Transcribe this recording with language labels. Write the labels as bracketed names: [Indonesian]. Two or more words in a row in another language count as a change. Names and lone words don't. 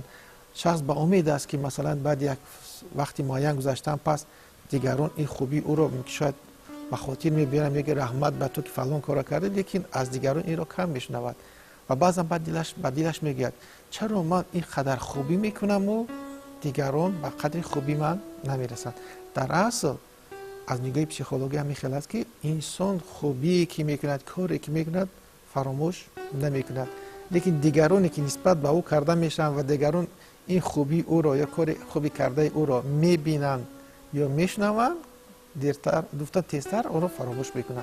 [Tajik] шахс ба умед аст ки масалан баъди як вақти муайян гузаштан пас дигарон ин хубии ӯро шояд ба хотир мебиёранд, меги раҳмат ба ту ки фалон кора карда, лекин аз дигарон инро кам мешунавад ва баъзан ба дилаш мегӯяд чаро ман ин қадар хубӣ мекунаму дигарон ба қадри хубӣ ман намерасанд. дар асл аз нигоҳи психологӣ ҳамин хеле аст ки инсон хубе ки мекунад коре ки мекунад фаромӯш намекунад, лекин дигароне ки нисбат ба ӯ карда мешан ва дигарон ин хубии ӯро ё кори хуби кардаи ӯро мебинанд ё мешунаванд диртар дуфтан тезтар ӯро фаромӯш мекунанд.